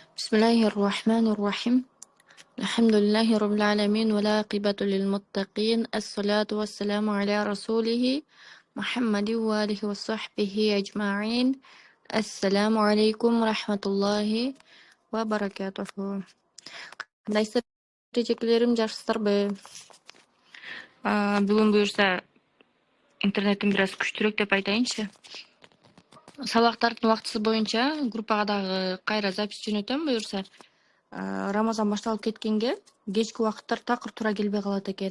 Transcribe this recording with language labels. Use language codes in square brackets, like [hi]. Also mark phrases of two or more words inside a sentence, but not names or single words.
[ar] بسم الله الرحمن الرحيم الحمد لله رب العالمين والعاقبة للمتقين الصلاة والسلام على رسوله محمد وآله وصحبه أجمعين السلام عليكم ورحمة الله وبركاته. [ky] Кандайсыздар эжекелерим, жакшысыздарбы? Бүгүн буюрса интернетим бир аз күчтүүрөөк деп айтайынчы. Сабактардын убактысы боюнча группага дагы кайра запись жөнөтөм буюрса. Рамазан башталып кеткенге кечки убакыттар такыр туура келбей калат экен.